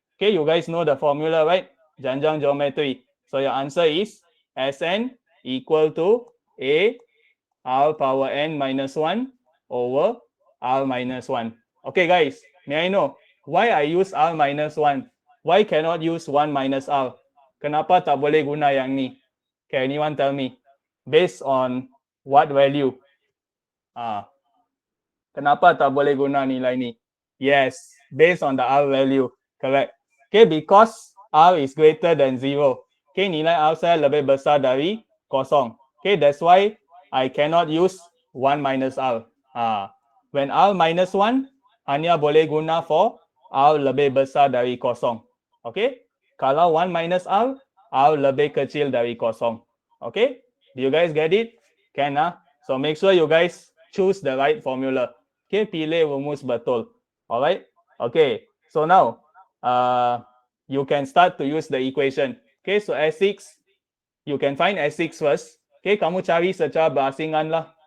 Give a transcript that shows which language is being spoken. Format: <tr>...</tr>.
<en>Okay, you guys know the formula, right? Janjang geometry. So your answer is Sn equal to A R power n minus 1 over R minus 1. Okay guys, may I know why I use R minus 1? Why cannot use 1 minus R?</en> <ms>Kenapa tak boleh guna yang ni?</ms> <en>Can anyone tell me? Based on what value?</en> <ms>Kenapa tak boleh guna nilai ni?</ms> <en>Yes, based on the R value. Correct. Okay, because R is greater than 0.</en> <ms>Okay, nilai R saya lebih besar dari kosong.</ms> <en>Okay, that's why I cannot use 1 minus R. When R minus 1,</en> <ms>hanya boleh guna for R lebih besar dari kosong. Okay, kalau 1 minus R, R lebih kecil dari kosong.</ms> <en>Okay, do you guys get it? Can So make sure you guys choose the right formula.</en> <ms>Okay, pilih rumus betul. Alright. Okay,</ms> <en>so now you can start to use the equation. Okay, so S6, you can find S6 first.</en> <ms>Okay, kamu cari secara berasingan lah.</ms>